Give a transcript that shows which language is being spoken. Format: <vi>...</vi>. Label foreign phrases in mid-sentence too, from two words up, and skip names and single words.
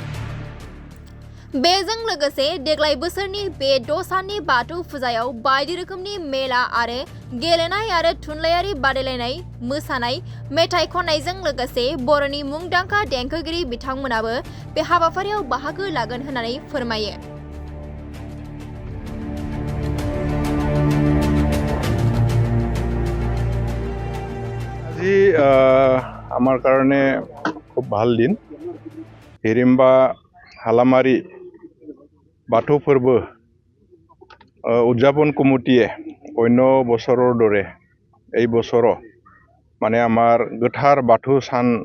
<brx>बेजों लोगोसे देग्लाय बोसोरनि बे 6 साननि बाथौ फुजायाव बायदि रोखोमनि मेला आरो गेलेनाय आरो थुनलाइयारि बादायलायनाय, मोसानाय, मेथाइ खननायजों लोगोसे बर'नि मुंदांखा देंखोगिरि बिथांमोनाबो बे हाबाफारियाव बाहागो लागोन होननानै फोरमायो।</brx> <as>আজি আমার কারণে খুব ভাল দিন। হিরিম্বা হালামারি বাথৌ फोरबो উদযাপন কমিটিয়ে অন্য বছৰৰ দৰে এই বছৰো মানে আমাৰ গোথাৰ বাথৌ সান</as>